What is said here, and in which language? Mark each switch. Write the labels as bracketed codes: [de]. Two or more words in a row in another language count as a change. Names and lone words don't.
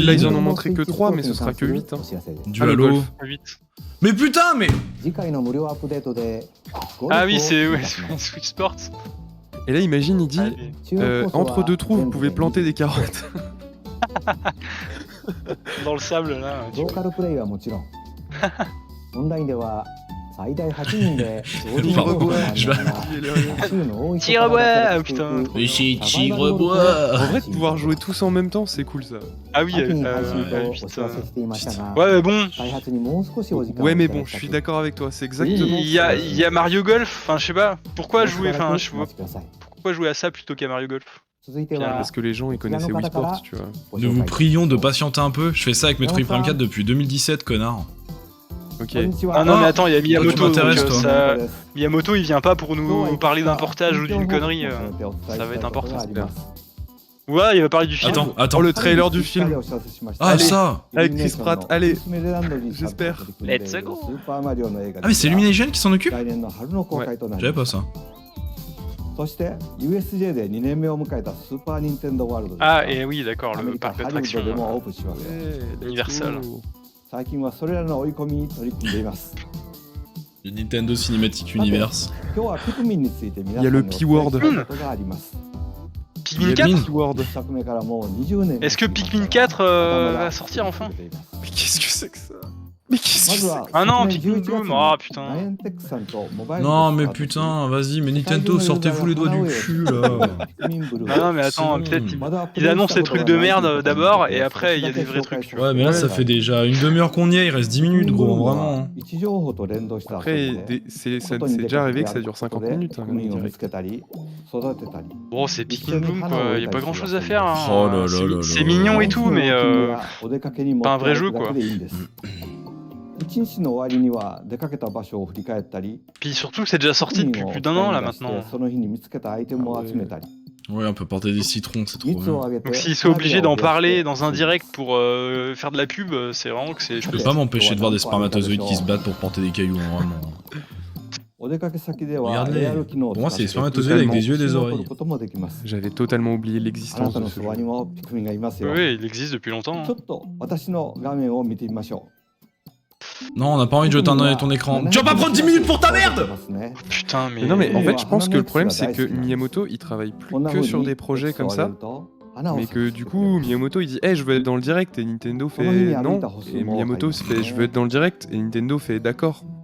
[fr] là ils en ont montré que 3, mais ce sera que 8. Hein. du Ah, le Halo. golf. 8. Mais putain, mais Ah oui, c'est Switch Sports. Et là imagine, il dit, Allez, entre deux trous, vous pouvez planter des carottes. dans le sable là. tu [ja] ロー [fr] vois. [ja] カルプレイはもちろんオンラインでは最大8人で同時に [fr] Pardon, [ja] ゴールを [fr] je vais- [ja] 州の多い [fr] Tigre-bois, putain. Ici, Tigre-bois. En vrai, de pouvoir jouer tous en même temps, c'est cool ça. Ah oui, [ja] 秋に配信とお知 [fr] putain. [ja] らせしていましたが [fr] Ouais, mais bon. [ja] 開発にもう少しお時間を [fr] Ouais, mais [ja] いただ [fr] bon, [ja] き [fr] je [ja] たく [fr] suis d'accord avec toi, c'est exactement. Il y a Mario Golf, enfin je sais pas, pourquoi jouer, enfin je [ja] お [fr] vois [ja] 待ちください [fr] pourquoi jouer à ça plutôt qu'à Mario Golf. [ja] 続いては [fr] Parce que les gens ils connaissaient Wii Sports, tu vois. [ja] ご [fr] Nous [ja] 紹 [fr] vous [ja] 介 [fr] prions de patienter un peu, je fais ça avec Metroid Prime 4 depuis 2017, connard. Ok. [ja] こんにちは [fr] Ah non mais attends, il y a Miyamoto, tu m'intéresses, donc, toi. ça... [ja] です [fr] Miyamoto il vient pas pour [ja] 今日は [fr] nous [ja] いくつか [fr] parler d'un portage ou d'une [ja] 近況報告 [fr] connerie. [ja] を兼ねてお伝えしたい [fr] ça va être [ja] ことが [fr] important, [ja] あります [fr] Ouais, il va parler du film. Attends, attends. Oh, le trailer du film. Ah, ça. Avec Chris Pratt, allez, j'espère. [en] Let's go. [fr] Ah, mais c'est Illumination qui s'en occupe? [ja] 来年の春の公開となり [fr] J'avais [ja] ま [fr] pas [ja] す [fr] ça. [ja] そして USJ で2年目を迎えたスーパー・ニンテンドー・ワールドです [fr] Ah [ja] が [fr] et oui d'accord, [ja] ア [fr] le [ja] メリカ [fr] parc [ja] ハリウッ [fr] d'attractions. [ja] ドでもオープンしますよ [fr] Universal. [ja] 最近はそれらの追い込みに取り組んでいます [fr] Le Nintendo Cinematic Universe. [ja] 今日はピクミンについて皆さん [fr] Il y a [ja] に [fr] le [ja] お伝え [fr] P-word. [ja] したいことがあります [fr] Pikmin 4 [en] Keyword. [ja] 一作目からもう20年 [fr] Est-ce que Pikmin 4 va sortir enfin? Mais qu'est-ce que c'est que ça? Mais qu'est-ce que c'est que Ah non, Pikmin Bloom, ah putain. Non, mais putain, vas-y, mais Nintendo, sortez-vous les doigts du cul là. Ah non mais attends, peut-être ils annoncent des trucs de merde d'abord et après il y a des vrais trucs. Tu vois. Ouais, mais là, ça fait déjà une demi-heure qu'on y est, il reste 10 minutes, gros, vraiment. Après, c'est déjà arrivé que ça dure 50 minutes. Hein, les directs. Bon, c'est Pikmin Bloom quoi, y a pas grand chose à faire. Hein. Oh là là là là. C'est mignon et tout, mais pas un vrai jeu quoi. [ja] 一日の終わりには出かけた場所を振り返ったり、 [fr] Puis surtout que c'est déjà sorti depuis plus d'un an là maintenant. [ja] その日に見つけたアイテムを集めたり、 [fr] Ouais, on peut porter des citrons, c'est trop [ja] 蜜を [fr] bien. [ja] あげて [fr] Donc s'ils sont obligés d'en parler dans un direct pour faire de la pub, c'est vraiment que c'est... Je peux pas m'empêcher de voir des spermatozoïdes qui se battent pour porter des cailloux, hein, vraiment. [ja] お出かけ先では [fr] Regardez. [ja] AR 機能を [fr] Pour moi, [ja] 使って [fr] c'est les spermatozoïdes avec des yeux et des [ja] 写真を撮 [fr] oreilles. [ja] ることもできます。 [fr] J'avais totalement oublié [ja] あな [fr] l'existence [ja] た [fr] de [ja] の [fr] ce [ja] そ [fr] jeu. [ja] ばにもピクミンがいますよ。 [fr] Oui, il existe depuis longtemps. [ja] ちょっと私の画面を見てみましょう。 [fr] Non, on n'a pas envie de jeter un œil à ton écran. Tu vas pas prendre 10 minutes pour ta merde! Putain, mais... Mais non, mais en Et fait, je pense que le Hanametsu problème, va c'est que [ja] daisuki. [fr] Miyamoto, il travaille plus que sur des projets comme ça. Mais que du coup, Miyamoto, il dit, hey, je veux être dans le direct, et Nintendo fait non. Et Miyamoto fait, je veux être dans le direct, et Nintendo fait d'accord.